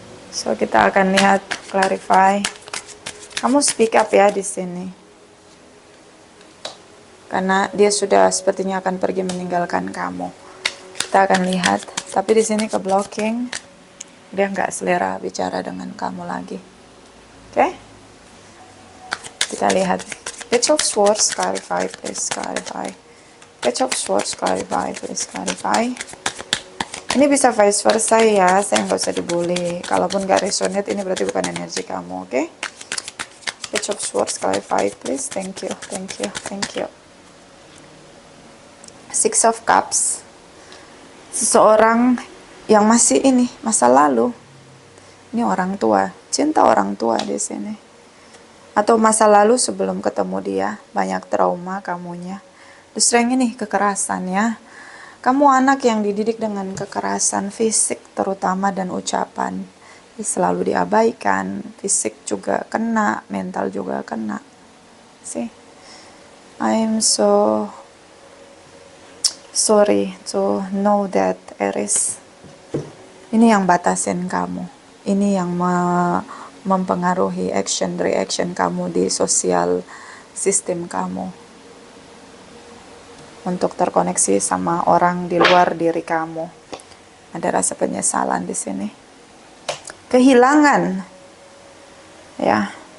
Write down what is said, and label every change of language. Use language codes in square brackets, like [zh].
[id] So, kita akan lihat, clarify. Kamu [en] speak up [id] ya di sini. Karena dia sudah sepertinya akan pergi meninggalkan kamu. Kita akan lihat. Tapi di sini ke blocking. Dia nggak selera bicara dengan kamu lagi. Oke? Kita lihat. [en] Page of Swords, clarify, please clarify. Page of Swords, clarify, please clarify. [id] Ini bisa vice versa ya, saya nggak usah dibully. Kalaupun nggak resonate, ini berarti bukan energi kamu, oke? [en] Page of Swords, clarify please. Thank you, thank you, thank you. Six of Cups. [id] Seseorang yang masih ini, masa lalu. Ini orang tua, cinta orang tua di sini. Atau masa lalu sebelum ketemu dia, banyak trauma kamunya. The Strength ini kekerasan ya. Kamu anak yang dididik dengan kekerasan fisik terutama dan ucapan. Selalu diabaikan, fisik juga kena, mental juga kena. See? [en] I'm so sorry to know that, Aries. [id] Ini yang batasin kamu. Ini yang mempengaruhi action reaction kamu di sosial sistem kamu. Untuk terkoneksi sama orang di luar diri kamu. Ada rasa penyesalan di sini. Kehilangan. Ya.